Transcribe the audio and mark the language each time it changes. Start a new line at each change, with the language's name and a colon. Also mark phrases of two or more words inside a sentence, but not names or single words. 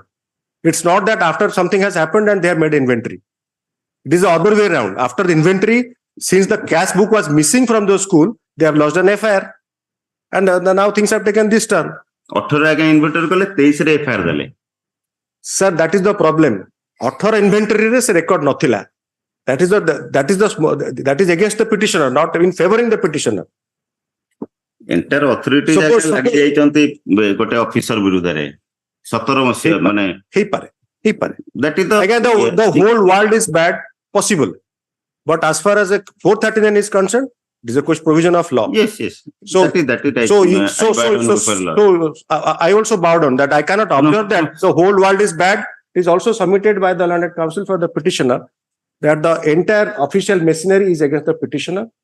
English: It's not that after something has happened and they have made inventory. It is the other way around. After the inventory, since the cash book was missing from the school, they have lodged an FIR. And now things have taken this turn.
Odia: 18 ଆଜ୍ଞା ଇନଭେଣ୍ଟରି କଲେ 23 ରେ ଏଫଆଇଆର ଦେଲେ
English: Sir, that is the problem. Author inventory
Odia: ରେ ସେ
English: record ନଥିଲା. That is against the petitioner, not in favoring the petitioner. entire authority
Odia: ଲାଗି ଯାଇଛନ୍ତି ଗୋଟେ ଅଫିସର ବିରୁଦ୍ଧରେ 17 ମସିହା ମାନେ ହେଇପାରେ
English: that is again the whole world is bad possible, but as far as 439 is concerned, it is a provision of law. Yes. So I also bow down that I cannot observe that the whole world is bad. It is also submitted by the learned counsel for the petitioner that the entire official machinery is against the petitioner.